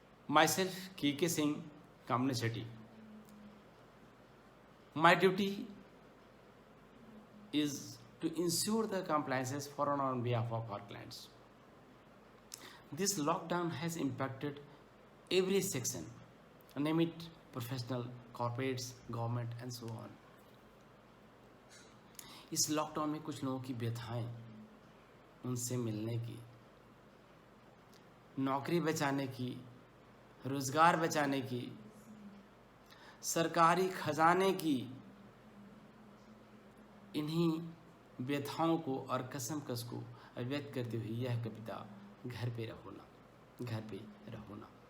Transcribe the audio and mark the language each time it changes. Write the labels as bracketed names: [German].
[English] Myself K Singh, कामने Sethi. My duty is to ensure the compliances for and on behalf of our clients. This lockdown has impacted every section, name it professional, corporates, government and so on. [Hindi] इस lockdown में कुछ लोगों की व्यथाएं, उनसे मिलने की, नौकरी बचाने की, रोजगार बचाने की, सरकारी खजाने की, इन्हीं व्यथाओं को और कसमकस को व्यक्त करते हुए यह कविता घर पे रहो ना, घर पे रहो ना।